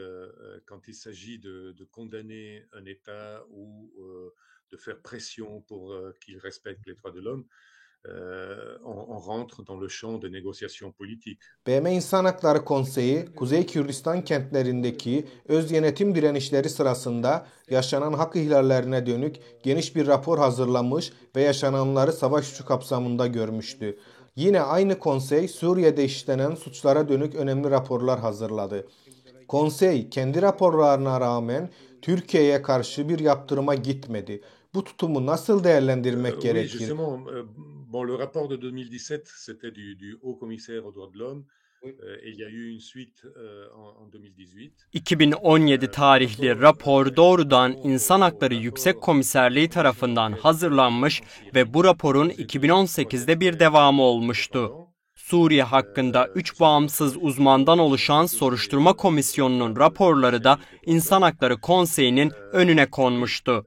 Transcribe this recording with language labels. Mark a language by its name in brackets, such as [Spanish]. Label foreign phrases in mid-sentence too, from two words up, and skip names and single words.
[Turkish] BM İnsan Hakları Konseyi, Kuzey Kürdistan kentlerindeki öz yönetim direnişleri sırasında yaşanan hak ihlallerine dönük geniş bir rapor hazırlamış ve yaşananları savaş suçu kapsamında görmüştü. Yine aynı konsey Suriye'de işlenen suçlara dönük önemli raporlar hazırladı. Konsey kendi raporlarına rağmen Türkiye'ye karşı bir yaptırıma gitmedi. Bu tutumu nasıl değerlendirmek gerekir? [French] Bon, le rapport de 2017, c'était du Haut Commissaire aux Droits de l'Homme. Et il y a eu une suite en 2018. [Turkish] 2017 tarihli rapor doğrudan İnsan Hakları Yüksek Komiserliği tarafından hazırlanmış ve bu raporun 2018'de bir devamı olmuştu. Suriye hakkında 3 bağımsız uzmandan oluşan soruşturma komisyonunun raporları da İnsan Hakları Konseyi'nin önüne konmuştu.